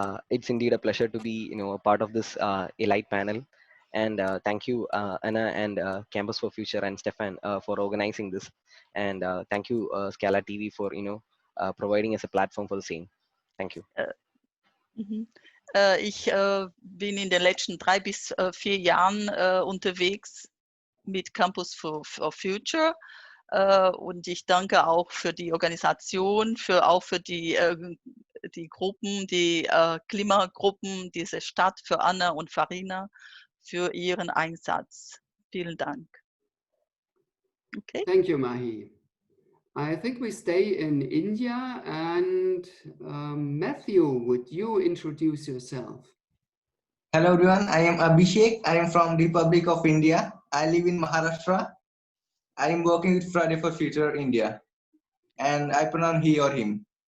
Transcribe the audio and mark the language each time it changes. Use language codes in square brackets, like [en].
[en] It's indeed a pleasure to be a part of this elite panel, and thank you Anna and Campus for Future and Stefan for organizing this, and thank you Scala TV for providing us a platform for the same. Thank you. [de] Ich bin in den letzten 3 bis 4 Jahren unterwegs mit Campus for Future, und ich danke auch für die Organisation, auch für die Gruppen, die Klimagruppen, diese Stadt, für Anna und Farina, für ihren Einsatz. Vielen Dank. Okay. [en] Thank you, Mahi. I think we stay in India, and Matthew, would you introduce yourself? Hello everyone, I am Abhishek. I am from Republic of India. I live in Maharashtra. I am working with Friday for Future India, and I pronounce he or him.